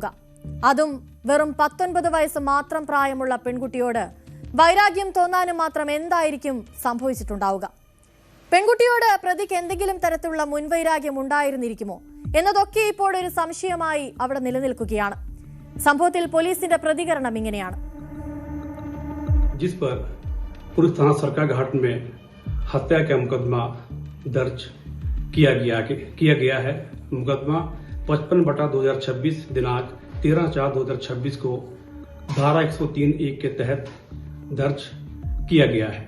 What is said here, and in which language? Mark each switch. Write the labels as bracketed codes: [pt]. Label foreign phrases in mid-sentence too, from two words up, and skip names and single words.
[ml] അതും വെറും 19 വയസ്സ് മാത്രം പ്രായമുള്ള പെൺകുട്ടിയോട് വൈരാഗ്യം തോന്നാനും മാത്രം എന്തായിരിക്കും സംഭവിച്ചിട്ടുണ്ടാവുക? പെൺകുട്ടിയോട് പ്രതിക്ക് എന്തെങ്കിലും തരത്തിലുള്ള മുൻവൈരാഗ്യം ഉണ്ടായിരുന്നിരിക്കുമോ എന്നതൊക്കെ ഇപ്പോൾ ഒരു സംശയമായി അവിടെ നിലനിൽക്കുകയാണ്. സംഭവത്തിൽ പോലീസിന്റെ പ്രതികരണം ഇങ്ങനെയാണ്. [hi] जिस पर पुलिस थाना सरकाघाट में हत्या का मुकदमा दर्ज किया गया है। मुकदमा 55/2026 दिनांक 13/4/2026 को धारा 103(1) के तहत दर्ज किया गया है।